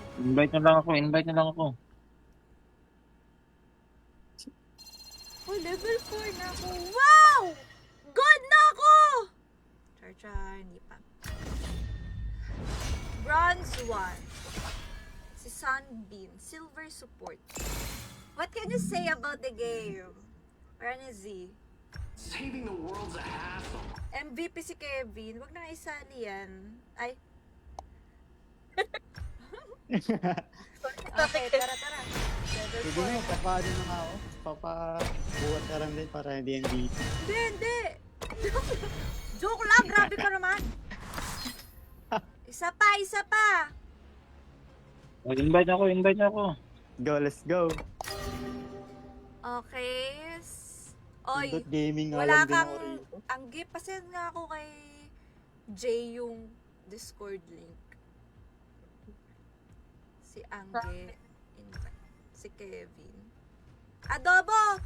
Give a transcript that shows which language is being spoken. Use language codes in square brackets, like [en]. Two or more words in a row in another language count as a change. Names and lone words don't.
[tl] Invite na lang ako, invite na lang ako. Oh, level 4 na ako. Wow! God na ako! Char, hindi pa. Bronze 1. Si Sunbeam. [en] Silver support. What can you say about the game? Where is he? Saving the world's a hassle. [tl] MVP si Kevin. Wag na isali yan. Ay. Okay, tara, tara. Level Sige na, papado na nga ako. Papabuhat ka lang din para hindi MVP. Hindi, hindi. Joke lang, grabe ka naman. Isa pa, isa pa. Oh, invite ako, invite ako. [en] Go, let's go. [tl] Okay. Oy, [en] Dot gaming [tl] nga wala lang din kang... ako rito. Ang gift, pasend nga ako kay Jay yung Discord link. Si Angge. Invite. Si Kevin. Adobo!